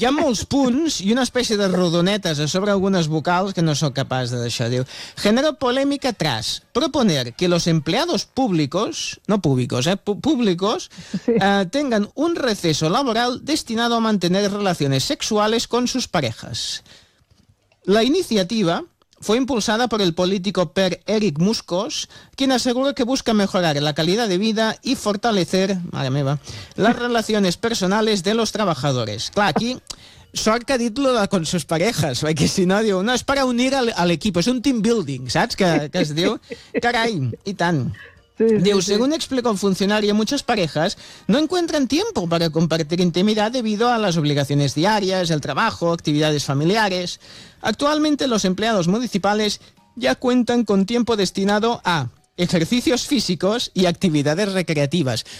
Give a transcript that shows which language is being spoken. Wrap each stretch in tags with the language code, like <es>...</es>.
<ca>Hi ha molts punts i una espècie de rodonetes a sobre algunes vocals que no sóc capaç de deixar. Diu,</ca> <es>genera polèmica tras proponer que los empleados públicos, no públicos, públicos, tengan un receso laboral destinado a mantener relaciones sexuales con sus parejas. La iniciativa... Fue impulsada por el político Per Erik Muskos, quien aseguró que busca mejorar la calidad de vida y fortalecer, madre mía, las relaciones personales de los trabajadores.</es> <ca>Claro, aquí, sort que ha dit lo de</ca> <es>con sus parejas,</es> <ca>perquè si no, diu, no, és per unir al equip, és un team building, saps, que es diu? Carai, i tant. Sí, diu, sí, sí.</ca> <es>Según explicó un funcionario, muchas parejas no encuentran tiempo para compartir intimidad debido a las obligaciones diarias, el trabajo, actividades familiares. Actualmente los empleados municipales ya cuentan con tiempo destinado a ejercicios físicos y actividades recreativas.</es>